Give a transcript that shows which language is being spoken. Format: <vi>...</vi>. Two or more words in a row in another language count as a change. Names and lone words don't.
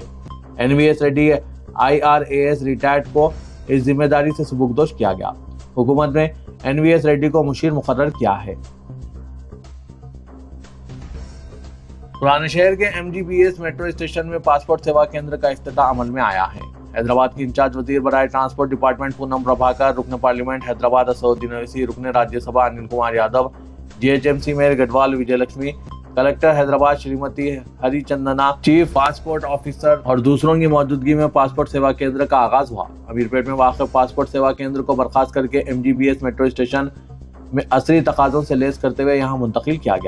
<ur>NVS ریڈی IRAS ریٹائرڈ کو اس ذمہ داری سے سبکدوش کیا گیا۔ حکومت نے NVS ریڈی کو مشیر مقرر کیا ہے۔ پرانے شہر کے MGBS میٹرو اسٹیشن میں پاسپورٹ سیوا کیندر کا افتتاح عمل میں آیا ہے۔ حیدرآباد کی انچارج وزیر برائے ٹرانسپورٹ ڈپارٹمنٹ پونم پربھاکر، رکن پارلیمنٹ حیدرآباد اسدالدین اویسی، رکن راجیہ سبھا انل کمار یادو، GHMC میئر گڈوال وجے لکشمی، کلکٹر حیدرآباد شریمتی ہری چندنا، چیف پاسپورٹ آفیسر اور دوسروں کی موجودگی میں پاسپورٹ سیوا کیندر کا آغاز ہوا۔ امیرپیٹ میں واقع پاسپورٹ سیوا کیندر کو برخاست کر کے MGBS میٹرو اسٹیشن میں عصری تقاضوں سے لیس کرتے ہوئے یہاں منتقل کیا گیا۔</ur>